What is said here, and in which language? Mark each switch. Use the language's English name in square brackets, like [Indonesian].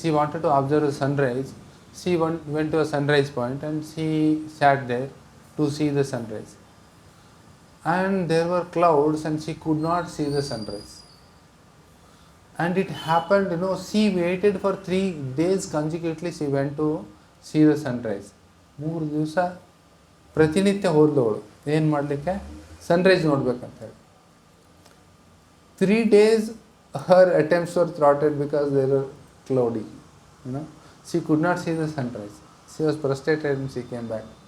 [English] She wanted to observe a sunrise. She went to a sunrise point and she sat there to see the sunrise. And there were clouds and she could not see the sunrise. And it happened, she waited for 3 days consecutively. She went to see the sunrise. [Kannada] 3 ದಿವಸ ಪ್ರತಿನಿತ್ಯ ಹೋದವಳು ಏನು ಮಾಡಲಿಕ್ಕೆ? Sunrise ನೋಡ್ಬೇಕಂತ ಹೇಳಿ. [English] 3 days her attempts were thwarted because they were cloudy. She could not see the sunrise. She was frustrated and she came back.